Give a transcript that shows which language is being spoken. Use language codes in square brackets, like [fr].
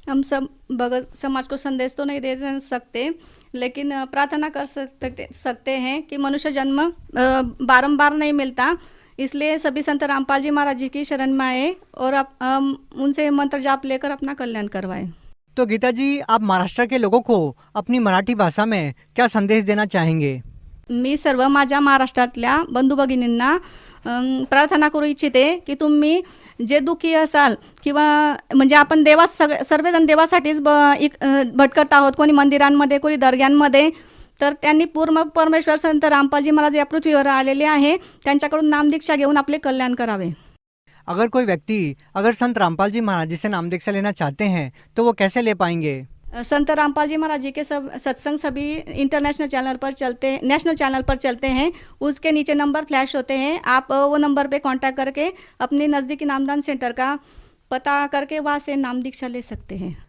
[hi] हम सब भगत समाज को संदेश तो नहीं दे सकते, लेकिन प्रार्थना कर सकते हैं कि मनुष्य जन्म बारंबार नहीं मिलता, इसलिए सभी संत रामपाल जी महाराज जी की शरण में आए और उनसे मंत्र जाप लेकर अपना कल्याण करवाए। तो गीता जी, आप महाराष्ट्र के लोगों को अपनी मराठी भाषा में क्या संदेश देना चाहेंगे? [mr] मी सर्व माझ्या महाराष्ट्रातल्या बंधू भगिनींना प्रार्थना करू इच्छिते की तुम्ही जे दुःखी असाल किंवा म्हणजे आपण सर्वजण देवासाठीच भटकत आहोत, कोणी मंदिरांमध्ये, कोणी दर्ग्यांमध्ये, तर त्यांनी पूर्ण परमेश्वर संत रामपालजी महाराज या पृथ्वीवर आलेले आहे, त्यांच्याकडून नामदीक्षा घेऊन आपले कल्याण करावे। [hi] अगर कोई व्यक्ति संत रामपाल जी महाराज जी से नाम दीक्षा लेना चाहते हैं तो वो कैसे ले पाएंगे? संत रामपाल जी महाराज जी के सब सत्संग सभी नेशनल चैनल पर चलते हैं। उसके नीचे नंबर फ्लैश होते हैं, आप वो नंबर पे कांटेक्ट करके अपने नज़दीकी नामदान सेंटर का पता करके वहाँ से नाम दीक्षा ले सकते हैं।